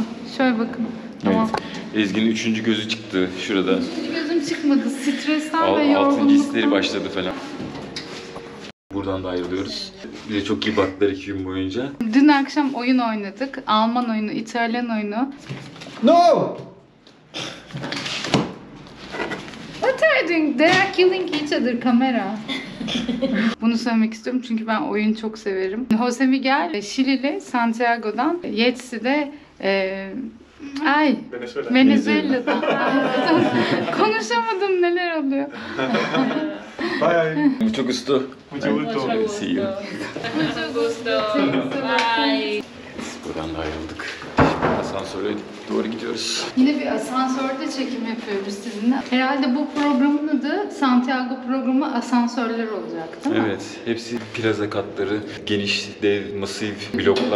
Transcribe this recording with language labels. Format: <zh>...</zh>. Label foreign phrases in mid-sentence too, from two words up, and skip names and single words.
<tr>Şöyle bakın. Tamam. Evet. Ezgi'nin 3. gözü çıktı şurada. 3. gözüm çıkmadı, stresten ve yorgunluktan. 6. hisleri başladı falan. Buradan da ayrılıyoruz. Bize çok iyi baktılar 2 gün boyunca. Dün akşam oyun oynadık. Alman oyunu, İtalyan oyunu.</tr> <en>No! What are you doing? They are killing each other,</en> <tr>kamera. Bunu söylemek istiyorum çünkü ben oyun çok severim. Jose Miguel, Şili'li, Santiago'dan, Yetsi'de Venezuela'dan. Konuşamadım, neler oluyor.</tr> <en>Bye.</en> <es>Mucho gusto. Mucho gusto.</es> <en>See you.</en> <es>Mucho gusto.</es> <en>Bye.</en> <tr>Buradan da ayrıldık. Asansöre doğru gidiyoruz. Yine bir asansörde çekim yapıyoruz sizinle. Herhalde bu programın adı Santiago programı asansörler olacak, değil mi? Evet, hepsi plaza katları, geniş, dev, masif bloklar.</tr>